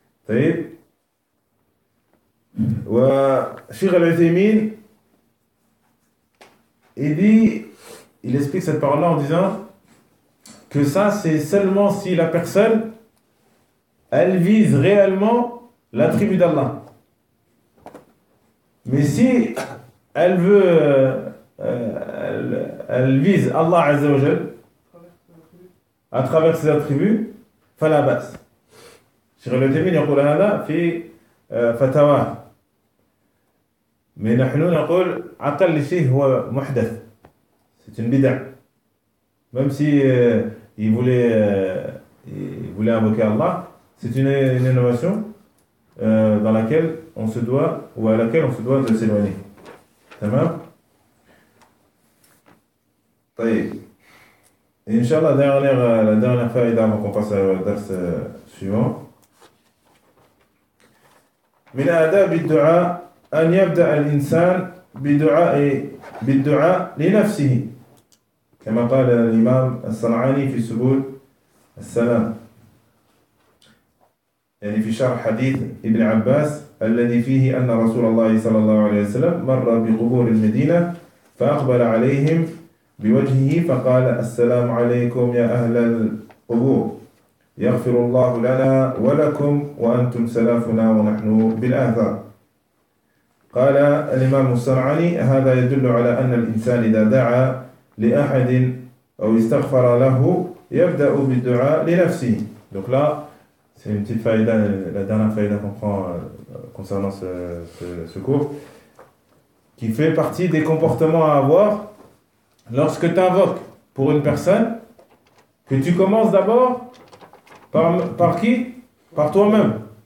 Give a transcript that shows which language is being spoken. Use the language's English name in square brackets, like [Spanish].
[Arabic] طيب وشيخ العثيمين يدي [French] il explique cette parole là en disant que ça c'est seulement si la personne elle vise réellement l'attribut d'Allah, mais si elle veut elle vise Allah Azza wa Jal à travers ses attributs, [Arabic] فلا بأس. شيخ الوثيمين يقول هذا في فتاواه. من نحن نقول عقل شيء هو محدث. [French] C'est une bid'a. Même si il voulait invoquer Allah, c'est une innovation. dans laquelle on se doit ou à laquelle on se doit de s'éloigner. Tamam? Tayyib. Inch'Allah, la dernière faïda avant qu'on passe au dars suivant. [Arabic] من آداب الدعاء أن يبدأ الإنسان بدعاء بالدعاء لنفسه كما قال الإمام الصنعاني في سبل السلام يعني في شرح حديث ابن عباس الذي فيه أن رسول الله صلى الله عليه وسلم مر بقبور المدينة فأقبل عليهم بوجهه فقال السلام عليكم يا أهل القبور يغفر الله لنا ولكم وأنتم سلفنا ونحن بالآثار. قال الإمام الصنعاني هذا يدل على أن الإنسان إذا دعا لأحد أو استغفر له يبدأ بالدعاء لنفسه. [French] Donc là, c'est une petite faïda, la dernière faïda qu'on prend concernant ce cours, qui fait partie des comportements à avoir lorsque tu invoques pour une personne, que tu commences d'abord par qui ? Par toi-même.